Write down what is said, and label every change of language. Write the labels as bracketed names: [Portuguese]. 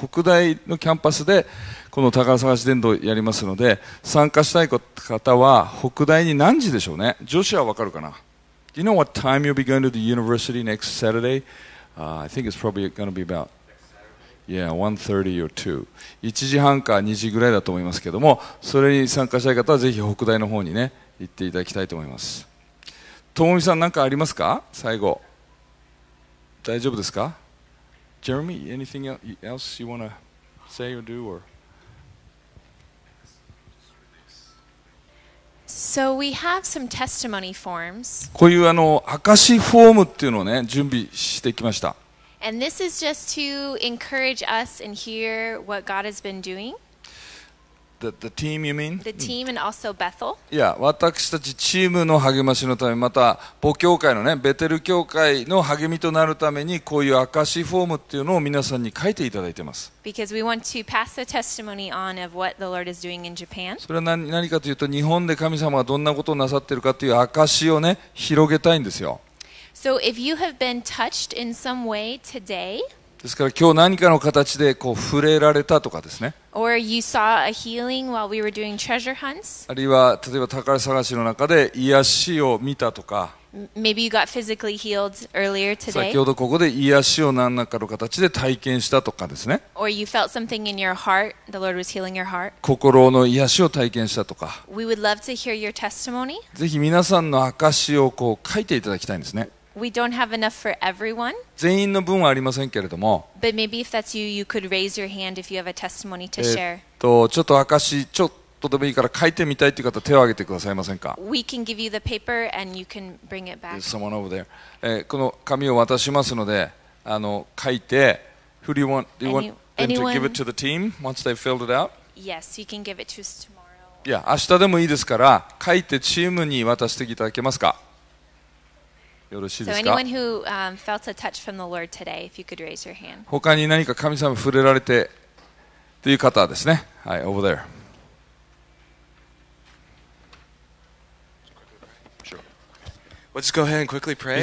[Japanese] 北大のキャンパスでこの宝探し伝道をやりますので、参加したい方は北大に何時でしょうね。女子はわかるかな。 [English] Do you know what time you'll be going to the university next Saturday?I think it's probably going to be about 1:30 or 2. [Japanese] 1時半か2時ぐらいだと思いますけども、それに参加したい方はぜひ北大の方にね行っていただきたいと思います。ともみさん何かありますか？最後大丈夫ですか？ [English] Jeremy, anything else you want to say or do or? So we have some testimony forms. [Japanese] こういう証フォームっていうのをね準備してきました。 [English] And this is just to encourage us and hear what God has been doing. The team, you mean? The team and also Bethel. [Japanese] いや、私たちチームの励ましのため、また母教会のね、ベテル教会の励みとなるために、こういう証フォームっていうのを皆さんに書いていただいています。 [English] Because we want to pass the testimony on of what the Lord is doing in Japan. [Japanese] それは何かというと、日本で神様がどんなことをなさっているかという証をね、広げたいんですよ。 [English] So if you have been touched in some way today, [Japanese] ですから今日何かの形でこう触れられたとかですね。 [English] Or you saw a healing while we were doing treasure hunts. [Japanese] あるいは例えば宝探しの中で癒しを見たとか。 [English] Maybe you got physically healed earlier today. [Japanese] 先ほどここで癒しを何らかの形で体験したとかですね。 [English] Or you felt something in your heart. The Lord was healing your heart. [Japanese] 心の癒しを体験したとか。 [English] We would love to hear your testimony. [Japanese] ぜひ皆さんの証をこう書いていただきたいんですね。 [English] We don't have enough for everyone. [Japanese] 全員の分はありませんけれども。 [English] But maybe if that's you, you could raise your hand if you have a testimony to share. [Japanese] ちょっと証ちょっとでもいいから書いてみたいという方手を挙げてくださいませんか。 [English] We can give you the paper and you can bring it back. There's someone over there. [Japanese] この紙を渡しますので、書いて。 [English] Who do you want? Do you want them to give it to the team once they've filled it out? Yes, you can give it to us tomorrow. [Japanese] いや、明日でもいいですから書いてチームに渡していただけますか。よろしいですか。 [English] So anyone who felt a touch from the Lord today, if you could raise your hand. [Japanese] 他に何か神様に触れられてという方ですね。 [English] はい、over there. We'll just go ahead and quickly pray.